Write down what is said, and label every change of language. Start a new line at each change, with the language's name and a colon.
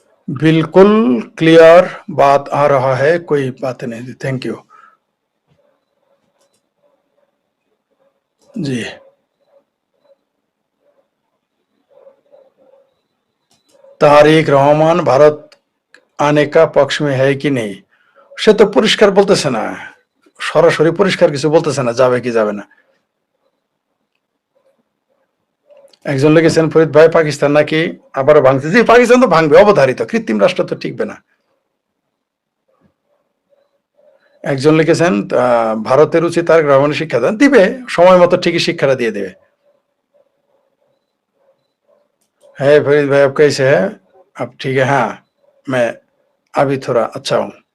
Hindi: बिल्कुल क्लियर बात आ रहा है, कोई बात नहीं।
English: Thank you.
Bangla: जी, তারেক রহমান
Hindi: ভারত আনে কা পক্ষ মে হ্যায় কি নেই,
Bangla: সে তো পরিষ্কার বলতেছে না, সরাসরি পরিষ্কার কিছু বলতেছে না, যাবে কি যাবে না। একজন লিখেছেন ফরিদ ভাই পাকিস্তান নাকি আবারও ভাঙছে। জি, পাকিস্তান তো ভাঙবে, অবধারিত, কৃত্রিম রাষ্ট্র তো টিকবে না। একজন লিখেছেন ভারতের উচিত তারেক রহমানের শিক্ষা দেন, দিবে সময় মতো, ঠিকই শিক্ষাটা দিয়ে দেবে।
Hindi: হ্যাঁ फरीद भाई, आप कैसे हैं? आप ठीक है? हाँ, मैं अभी थोड़ा अच्छा हूँ।